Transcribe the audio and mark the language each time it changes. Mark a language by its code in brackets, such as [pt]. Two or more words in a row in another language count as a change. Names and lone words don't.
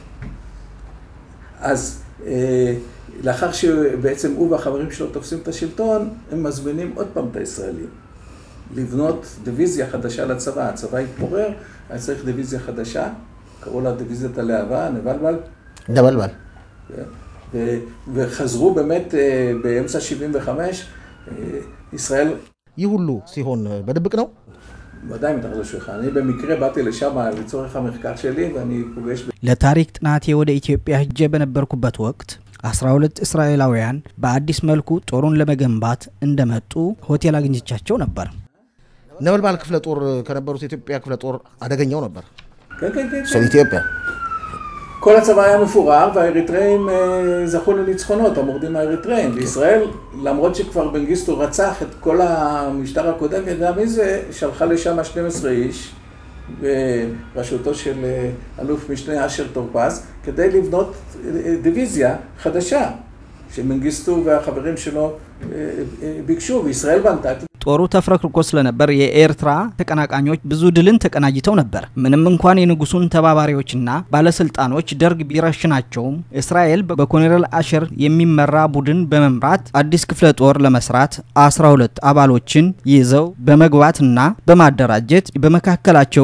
[he] אז לאחר שבעצם הוא והחברים שלו תופסים את השלטון, הם מזמינים עוד פעם את הישראלים. לבנות דיוויזיה חדשה לצבא, הצבא התפורר, היה צריך דיוויזיה חדשה, קראו לה דיוויזיית הלהבה, נבלבל. דבלבל. וחזרו באמת באמצע 75, ישראל... [am] ይህ ሁሉ ሲሆን በድብቅ ነው? [he] ודאי מתחת לשולחן. אני במקרה באתי לשם לצורך המחקר שלי, ואני פוגש... [am] ለታሪክ ጥናቴ ወደ ኢትዮጵያ ሄጄ በነበርኩበት ወቅት 12 እስራኤላውያን በአዲስ መልኩ ጦሩን ለመገንባት እንደመጡ ሆቴል አግኝቻቸው ነበር። ነበልባል ክፍለ ጦር ከነበሩት ኢትዮጵያ ክፍለ ጦር አደገኛው ነበር። [he] כן. של ኢትዮጵያ. כל הצבא היה מפורר, והאריתראים זכו לניצחונות, המורדים האריתראים. בישראל, למרות שכבר מנגיסטו רצח את כל המשטר הקודם, ידע מזה, שלחה לשם 12 איש, בראשותו של אלוף משנה אשר טורפז, כדי לבנות דיוויזיה חדשה, שמנגיסטו והחברים שלו ביקשו, וישראל בנתה. [am] ጦሩ ተፍረክርኮ ስለነበር የኤርትራ ተቀናቃኞች ብዙ ድልን ተቀናጅተው ነበር። ምንም እንኳን የንጉሱን ተባባሪዎችና ባለስልጣኖች ደርግ ቢረሽናቸውም እስራኤል በኮሎኔል አሸር የሚመራ ቡድን በመምራት አዲስ ክፍለ ጦር ለመስራት 12 አባሎችን ይዘው በመግባትና በማደራጀት በመካከላቸው